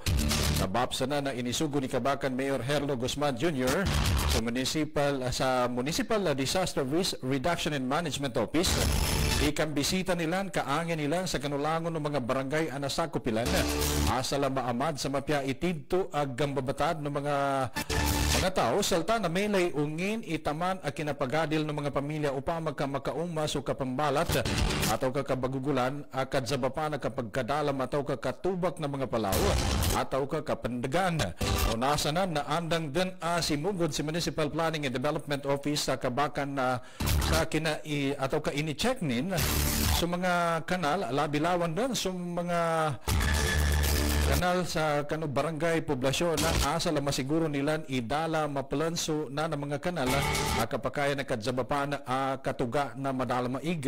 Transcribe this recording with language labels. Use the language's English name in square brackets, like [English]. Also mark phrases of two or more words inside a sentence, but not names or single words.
[Maguindanaon] Nabapsa na inisugo ni Kabakan Mayor Herlo Guzman Jr. sa Municipal Disaster Risk Reduction and Management Office. Ikambisita nilan, kaangin nilan sa kanulangon ng mga barangay anasakupilan. Asala maamad sa mapya itidto ag gambabatad ng mga tao salta na melay ungin itaman at kinapagadil ng mga pamilya upang magkamakauma so kapambalat atau kakabagugulan akad zabapan na kapagkadalam atau kakatubak ng mga palaw atau kakapandagan. O nasa na andang din simugod si Municipal Planning and Development Office sa Kabakan na sa atau ka-ini-check nin sa mga kanal, labilawan din sa mga kanal sa barangay poblasyon na asa la masiguro nilan idala mapalanso na ng mga kanal kapakaya na kadzabapan katuga na madala maig.